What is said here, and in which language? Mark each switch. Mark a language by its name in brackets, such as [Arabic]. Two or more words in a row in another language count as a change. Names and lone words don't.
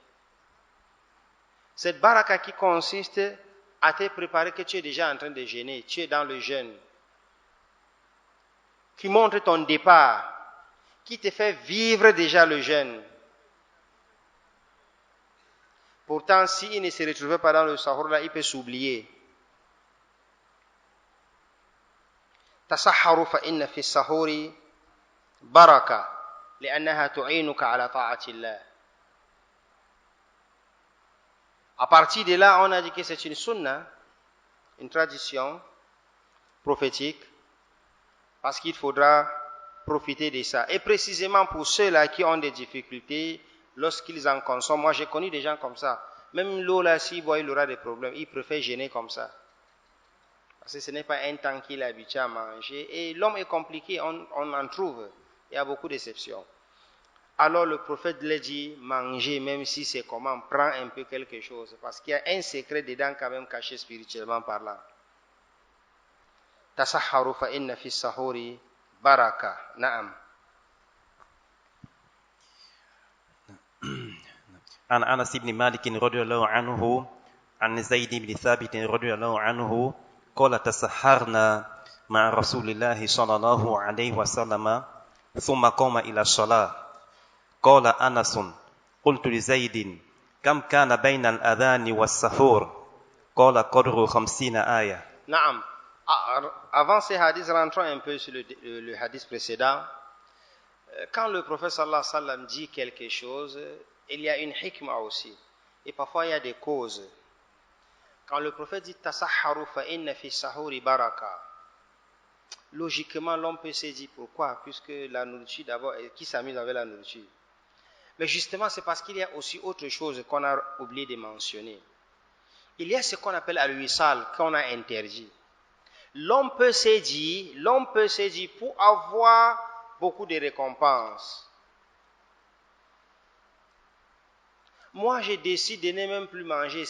[French] Cette baraka qui consiste à te préparer que tu es déjà en train de jeûner, tu es dans le jeûne, qui montre ton départ, qui te fait vivre déjà le jeûne. Pourtant, s'il ne se retrouvait pas dans le sahur, là, il peut s'oublier. [Arabic] تسحروا فإن في السحور بركة، لأنها تعينك على طاعة الله. [French] À partir de là, on a dit que c'est une sunna, une tradition prophétique, parce qu'il faudra profiter de ça. Et précisément pour ceux-là qui ont des difficultés, lorsqu'ils en consomment, moi j'ai connu des gens comme ça, même l'eau là, s'il boit, il aura des problèmes, il préfère jeûner comme ça. Parce que ce n'est pas un temps qu'il est habitué à manger. Et l'homme est compliqué, on en trouve, il y a beaucoup d'exceptions. Alors le prophète l'a dit, manger, même si c'est comment, prends un peu quelque chose. Parce qu'il y a un secret dedans quand même caché spirituellement parlant. [Arabic] تسحروا فإن في السحور بركة. Naam. عن أنس بن مالك رضي الله عنه عن زيد بن ثابت رضي الله عنه قال تسحرنا مع رسول الله صلى الله عليه وسلم ثم قام إلى الصلاة قال أنس قلت لزيد كم كان بين الأذان والسحور قال قدر 50 آية. نعم. [French] Avant ces hadiths, rentrons un peu sur le hadith précédent. Quand le prophète [Arabic] صلى الله عليه وسلم [French] dit quelque chose, il y a une hikmah aussi. Et parfois, il y a des causes. Quand le prophète dit « [Arabic] تسحروا فإن في السحور بركة », [French] logiquement, l'homme peut se dire pourquoi, puisque la nourriture d'abord, qui s'amuse avec la nourriture? Mais justement, c'est parce qu'il y a aussi autre chose qu'on a oublié de mentionner. Il y a ce qu'on appelle al-wisal, qu'on a interdit. L'homme peut se dire, pour avoir beaucoup de récompenses, moi je décide de ne même plus manger.